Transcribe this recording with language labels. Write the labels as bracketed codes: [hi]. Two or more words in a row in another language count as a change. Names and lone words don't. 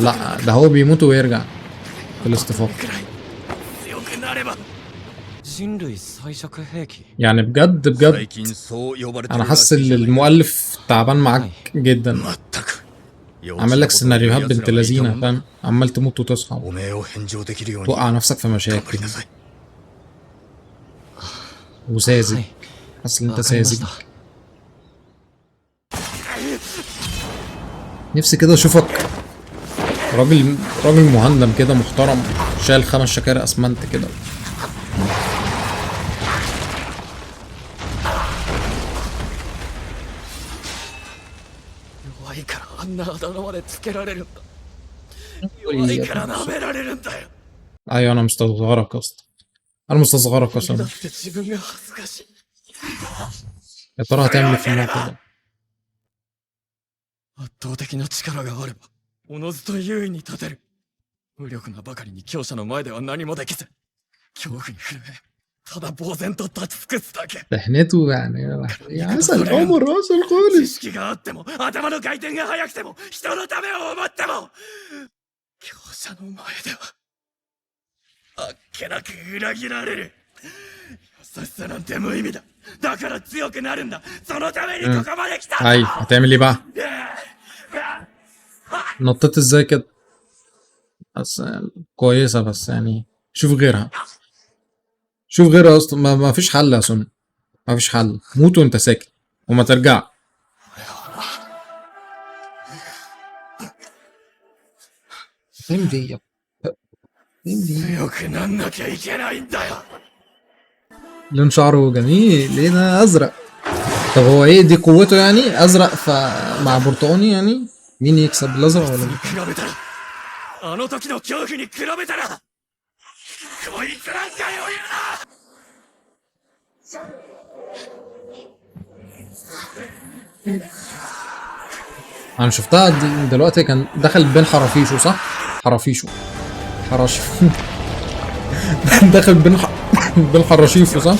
[ar] لا ده هو بيموت ويرجع في الاستفاقة [ja] くらい強くなれば人類最弱兵器 [ar] يعني بجد [ja] 最 [ar] بجد [ja] 近そう呼ばれて [ar] انا [ja] るら [ar] حاسس [ja] しい [ar] ان [ja] じゃないか [ar] المؤلف تعبان معاك جدا. [ja] 全く [ar] عامل لك سيناريوهات بنت لذينه فاهم. عمال تموت وتصحى [ja] おめえを返上できるように [ar] توقع نفسك في [ja] 頑張 [ar] مشاكل [ja] りなさい [ar] وساذج. [ja] はい [ar] حاسس ان انت [ja] わかりまし [ar] ساذج. [ja] た [ar] نفسي كده اشوفك راجل مهندم كده محترم شايل 5 شكاير اسمنت كده [ja] いからあんなあだ名までつけられるんだ。弱いから舐められるんだよ。 [ar] ايوه انا مستصغرك يا اسطى، انا مستصغرك يا [ja] だ [ar] سون. [ja] って自分が恥ずかしい。 [ar] يا ترى هتعمل ايه في الموقف ده؟ [ja] 圧倒的な力があればおのずと優位に立てる。無力なばかりに強者の前では何もできず恐怖に震えただ呆然と立ち尽くすだけ。 [ar] تحنته يعني يا عسل عمر عسل [ja] 知 [ar] خالص. [ja] 識があっても頭の回転が速くても人のためを思っても強者の前ではあっけなく裏切られる。優しさなんて無意味だ。だから強くなるんだ。そのためにここまで来たんだ。 [ar] ايوه هتعمل ايه بقى؟ نطيت ازاي كده؟ بس كويسة، بس يعني شوف غيرها، شوف غيرها اصلا. ما فيش حل يا سون، ما فيش حل. موت وانت ساكت وما ترجع. [ja] 強くなんなきゃいけないんだよ。 [ar] لون شعره جميل، ليه ده ازرق؟ طب هو ايه دي قوته يعني؟ ازرق مع برتقاني يعني؟ مين يكسب الازرق ولا [ja] に比べたらあの時の恐怖に比べたらこいつなんか余裕だ。 [ar] انا شفتها دلوقتي كان دخل بين حرافيشه، صح؟ حرافيشه دخل بين حراشيفه، صح؟